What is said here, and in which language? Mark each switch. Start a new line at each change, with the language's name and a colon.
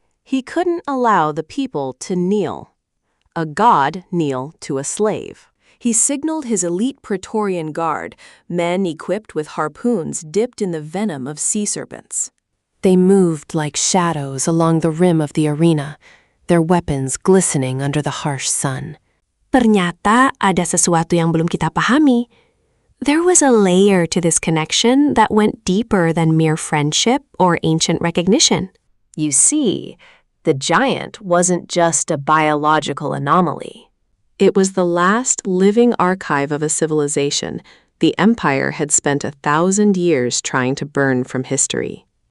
English: He couldn't allow the people to kneel. A god kneel to a slave. He signaled his elite Praetorian guard, men equipped with harpoons dipped in the venom of sea serpents. They moved like shadows along the rim of the arena, their weapons glistening under the harsh sun.
Indonesian: Ternyata ada sesuatu yang belum kita pahami.
English: There was a layer to this connection that went deeper than mere friendship or ancient recognition. You see, the giant wasn't just a biological anomaly. It was the last living archive of a civilization the empire had spent 1,000 years trying to burn from history.